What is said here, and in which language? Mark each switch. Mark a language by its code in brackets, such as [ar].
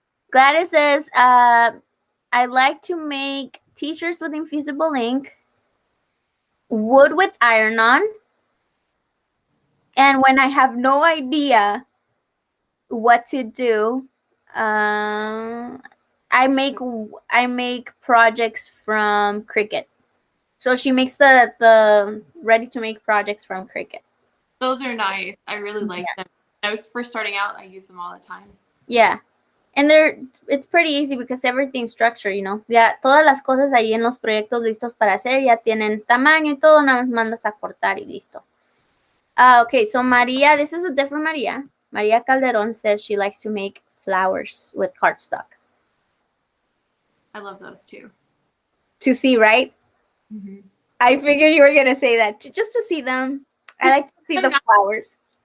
[en] Gladys says, I like to make t-shirts with infusible ink, wood with iron-on, and when I have no idea what to do, I make projects from Cricut. So she makes the ready-to-make projects from Cricut. Those are nice. I really like them. When I was first starting out, I use them all the time. Yeah. And it's pretty easy because everything's structured, you know. [es] Ya todas las cosas ahí en los proyectos listos para hacer ya tienen tamaño y todo, nada más mandas a cortar y listo. [en] Okay, so Maria, this is a different Maria. Maria Calderon says she likes to make flowers with cardstock. I love those too. To see, right? Mm-hmm. I figured you were going to say that. Just to see them. I like to see the flowers.